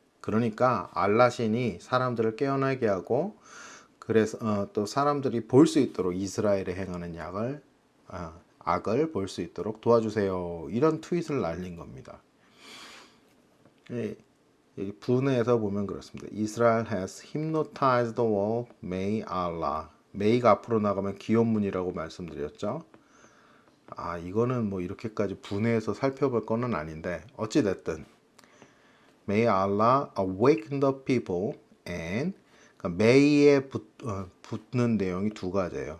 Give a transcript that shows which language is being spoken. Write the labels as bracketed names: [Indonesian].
[Korean] 그러니까 알라신이 사람들을 깨어나게 하고 그래서 또 사람들이 볼 수 있도록 이스라엘에 행하는 악을 볼 수 있도록 도와주세요. 이런 트윗을 날린 겁니다. 여기 분해에서 보면 그렇습니다. [English] Israel has hypnotized the world, may Allah. [Korean] may가 앞으로 나가면 기원문이라고 말씀드렸죠. 이거는 뭐 이렇게까지 분해해서 살펴볼 거는 아닌데 어찌됐든 [English] May Allah awaken the people and [Korean] 그러니까 may에 붙는 내용이 두 가지예요.